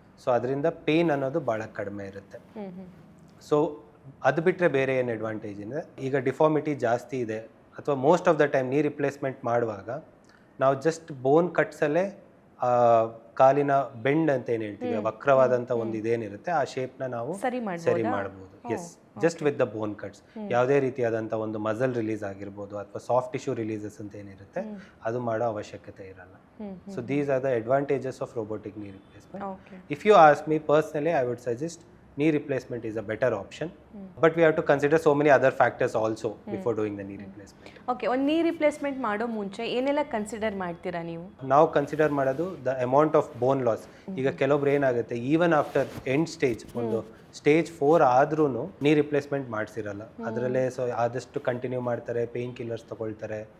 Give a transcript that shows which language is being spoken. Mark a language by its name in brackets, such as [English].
[Kannada] So ಅದರಿಂದ pain ಅನ್ನೋದು ಭಾಳ ಕಡಿಮೆ ಇರುತ್ತೆ. ಸೊ ಅದು ಬಿಟ್ಟರೆ ಬೇರೆ ಏನು ಅಡ್ವಾಂಟೇಜ್ ಇದೆ, ಈಗ ಡಿಫಾರ್ಮಿಟಿ ಜಾಸ್ತಿ ಇದೆ ಅಥವಾ [English] most of the time [Kannada] ನೀ ರಿಪ್ಲೇಸ್ಮೆಂಟ್ ಮಾಡುವಾಗ ನಾವು ಜಸ್ಟ್ ಬೋನ್ ಕಟ್ಸಲ್ಲೇ ಕಾಲಿನ ಬೆಂಡ್ ಅಂತ ಏನು ಹೇಳ್ತೀವಿ, ವಕ್ರವಾದಂಥ ಒಂದು ಇದೇನಿರುತ್ತೆ ಆ ಶೇಪ್ನ ನಾವು ಸರಿ ಮಾಡ್ಬೋದು. [English] Yes, just with the bone cuts. [Kannada] ಯಾವುದೇ ರೀತಿಯಾದಂಥ ಒಂದು ಮಸಲ್ ರಿಲೀಸ್ ಆಗಿರ್ಬೋದು ಅಥವಾ ಸಾಫ್ಟ್ ಟಿಶ್ಯೂ ರಿಲೀಸಸ್ ಅಂತ ಏನಿರುತ್ತೆ ಅದು ಮಾಡೋ ಅವಶ್ಯಕತೆ ಇರಲ್ಲ. [English] So these are the advantages of robotic knee replacement. If you ask me personally, I would suggest knee replacement is a better option, but we have to consider so many other factors also before doing the knee replacement. [Kannada] Okay, ಒಂದು knee replacement ಮಾಡೋ ಮುಂಚೆ ಏನೆಲ್ಲ consider ಮಾಡ್ತೀರಾ ನೀವು? ನಾವು consider ಮಾಡೋದು [English] The amount of bone loss. [Kannada] ಈಗ ಕೆಲವೊಬ್ರು ಏನಾಗುತ್ತೆ, [English] even after end stage, [Kannada] ಒಂದು ಸ್ಟೇಜ್ 4 ಆದ್ರೂ ನೀ ರಿಪ್ಲೇಸ್ಮೆಂಟ್ ಮಾಡಿಸಿರಲ್ಲ. ಅದರಲ್ಲೇ ಸೊ ಆದಷ್ಟು ಕಂಟಿನ್ಯೂ ಮಾಡ್ತಾರೆ, ಪೇಯ್ನ್ ಕಿಲ್ಲರ್ಸ್ ತಗೊಳ್ತಾರೆ.